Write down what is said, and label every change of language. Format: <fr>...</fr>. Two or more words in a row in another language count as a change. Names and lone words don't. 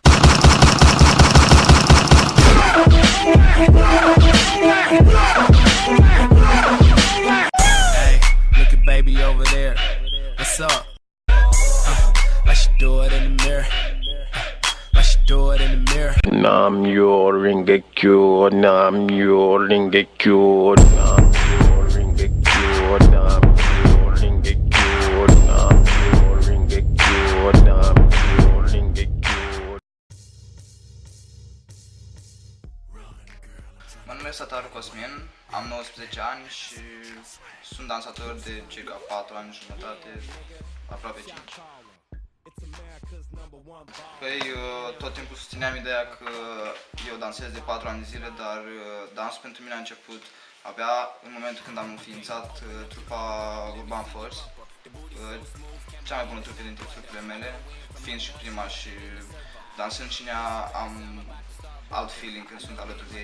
<en>Hey, look at baby over there. What's up? Like she do it in the mirror. Like she do it in the mirror.</en> <ja>南無妙法蓮華経、南無妙法蓮華経、南無妙法蓮華経、南無妙法蓮華経、南無妙法蓮華経、南無妙法蓮華経.</ja> <ro>Mă numesc Sataru Cosmin, am 19 ani și sunt dansator de circa 4 ani și jumătate, aproape 5. Păi, tot timpul susțineam ideea că eu dansez de 4 ani de zile, dar dansul pentru mine a început abia în momentul când am înființat trupa Urban Force, cea mai bună trupă dintre trupele mele, fiind și prima și dansând și în ea am alt feeling când sunt alături de ei.</ro>